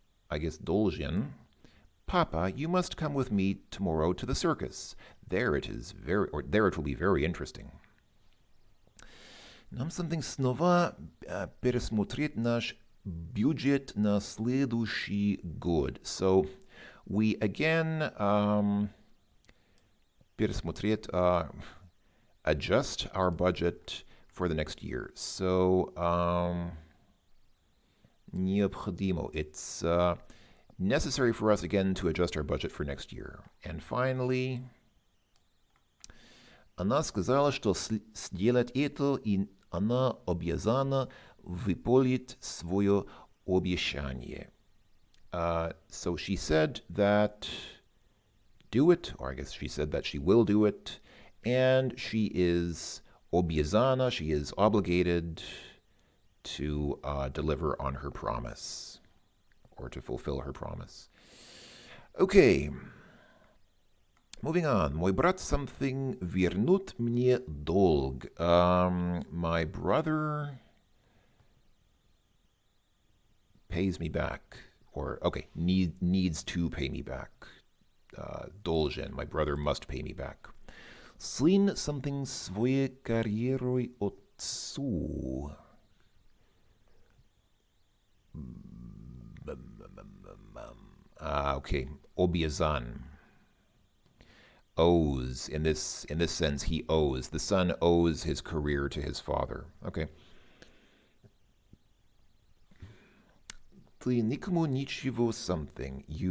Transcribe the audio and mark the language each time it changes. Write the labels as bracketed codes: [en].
[en] I guess должен. Papa, you must come with me tomorrow to the circus. There it will be very interesting. [ru] Нам something снова пересмотреть наш бюджет на следующий год. [en] So we again пересмотреть adjust our budget for the next year. So необходимо. It's necessary for us again to adjust our budget for next year. And finally, [ru] она сказала, что сделать это, и она обязана выполнить свое обещание. [en] So she said that do it, or I guess she said that she will do it, and she is обязана, she is obligated to deliver on her promise or to fulfill her promise. Okay. Moving on. [ru] Мой брат something вернут мне долг. [en] My brother pays me back. Or, okay, needs to pay me back. [ru] Должен. [en] My brother must pay me back. [ru] Сын something своей карьерой отцу. [en] Okay. Обязан. Owes. In this sense, he owes. The son owes his career to his father. Okay. [ru] Ты никому ничего something.